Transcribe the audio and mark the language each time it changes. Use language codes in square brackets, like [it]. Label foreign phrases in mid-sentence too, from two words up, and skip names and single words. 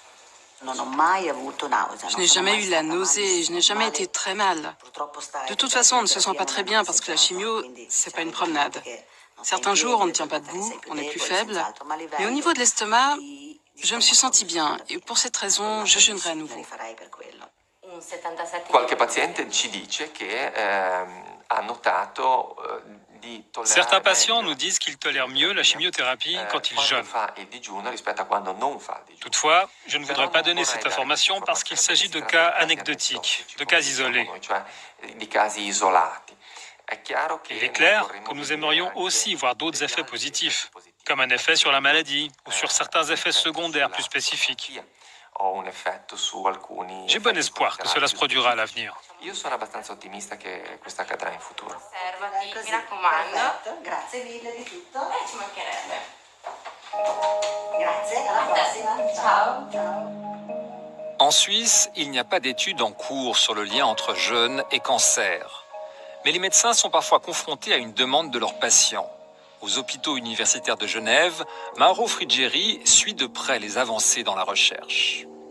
[fr] Je n'ai jamais eu la nausée et je n'ai jamais été très mal. De toute façon, on ne se sent pas très bien parce que la chimio, c'est pas une promenade. Certains jours, on ne tient pas debout, on est plus faible. Mais au niveau de l'estomac, je me suis sentie bien. Et pour cette raison, je jeûnerai à nouveau. [it] Qualche paziente ci dice che ha notato [fr] Certains patients nous disent qu'ils tolèrent mieux la chimiothérapie quand ils jeûnent. Toutefois, je ne voudrais pas donner cette information parce qu'il s'agit de cas anecdotiques, de cas isolés. Il est clair que nous aimerions aussi voir d'autres effets positifs, comme un effet sur la maladie ou sur certains effets secondaires plus spécifiques. J'ai bon espoir que cela se produira à l'avenir. [it] Io sono abbastanza ottimista che questo accadrà in futuro. Osservati, mi raccomando. Grazie mille di tutto. Ci mancherebbe. Grazie, alla prossima. Ciao. Ciao. [fr] En Suisse, il n'y a pas d'études en cours sur le lien entre jeûne et cancer. Mais les médecins sont parfois confrontés à une demande de leurs patients. Aux hôpitaux universitaires de Genève, Mauro Friggeri suit de près les avancées dans la recherche.